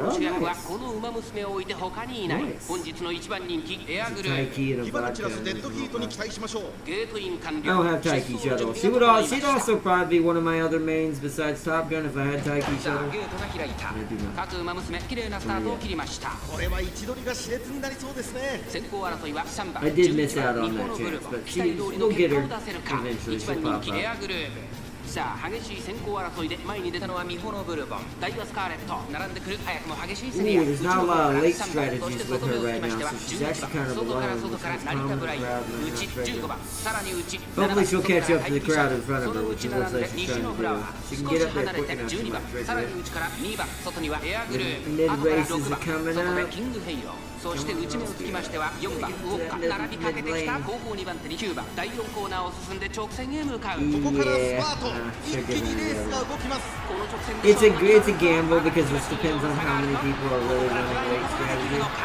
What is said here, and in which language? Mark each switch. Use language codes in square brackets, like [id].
[en] Oh, nice. Nice. Taiki and a vodka. I don't have Taiki Shuttle. She'd also probably be one of my other mains besides Top Gun if I had Taiki Shuttle. I do not. I did miss out on that chance, but we'll get her eventually. She'll pop up. [ja] さあ激しい先行争いで前に出たのはミホのブルボンダイワスカーレット並んでくる早くも激しい競り合い [en] There's not a lot of late strategies with her right now, so she's actually kind of alone. Hopefully she'll catch up to the crowd in front of her, which it looks like she's trying to do. She can get up there quick enough to my trigger. Mid races are coming up. [ja] そして内目をつきましては4番ウォッカ並びかけてきた後方2番手に9番第4コーナーを進んで直線へ向かうここからスパート一気にレースが動きますこの直線で [en] It's a gamble because this depends on how many people are really running late strategy.